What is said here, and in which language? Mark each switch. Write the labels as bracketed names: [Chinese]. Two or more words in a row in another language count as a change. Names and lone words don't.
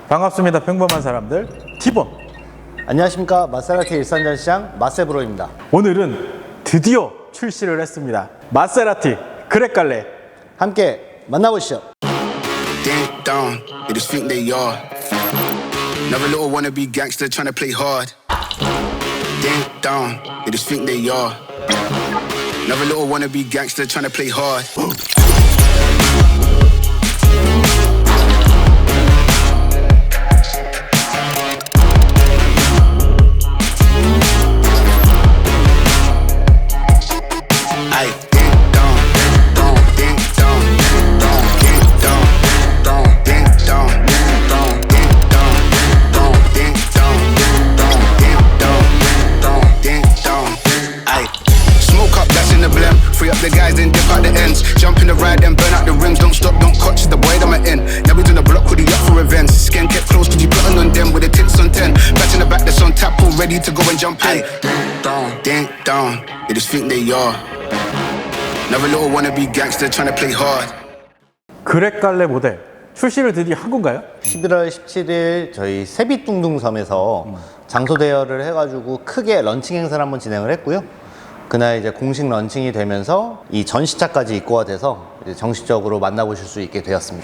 [Korean] 반갑습니다. 평범한 사람들 티본. 안녕하십니까. 마세라티 일산전시장 마세브로입니다. 오늘은 드디어 출시를 했습니다. 마세라티 그렉갈레. 함께 만나보시죠. [English] Ding dong, they just think they are. Another little wannabe gangster trying to play hard. Ding dong, they just think they are. Another little wannabe gangster trying to play hard. Ay, ding dong, ding dong, ding dong, ding dong, ding dong, ding dong, ding dong, ding dong, ding dong. Ay, smoke up, that's in the blem. Free up the guys, then dip out the ends. Jump in the ride, then burn out the rims. Don't stop, don't catch the boy that I'm in. Now we doing the block with the up for events. Skin get close, cause you putting on them with the tits on 10. Back in the back, that's on tap, all ready to go and jump in. Ding dong, they just think they are. Another little wannabe gangster trying to play hard. [Korean] 그렉갈레 모델 출시를 드디어 한 건가요? 11월 17일 저희 세빛둥둥섬에서 장소 대여를 해가지고 크게 런칭 행사를 한번 진행을 했고요. 그날 이제 공식 런칭이 되면서 이 전시차까지 입고가 돼서 이제 정식적으로 만나보실 수 있게 되었습니다.